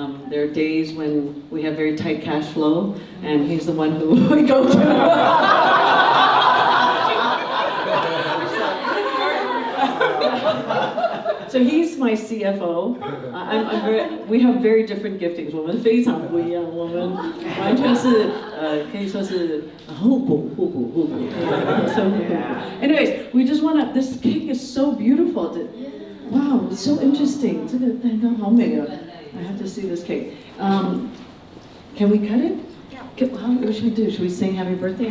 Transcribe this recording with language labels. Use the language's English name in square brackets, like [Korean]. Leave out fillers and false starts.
[English] There are days when we have very tight cash flow, and he's the one who we go to. So he's my CFO. We have very different giftings. [Chinese] 我们非常不一样，我们完全是可以说是互补。 [English] So anyways, we just want to. This cake is so beautiful. Wow, it's so interesting. [Chinese] 这个蛋糕好美啊。 [English] I have to see this cake. Can we cut it? What should we do? Should we sing happy birthday?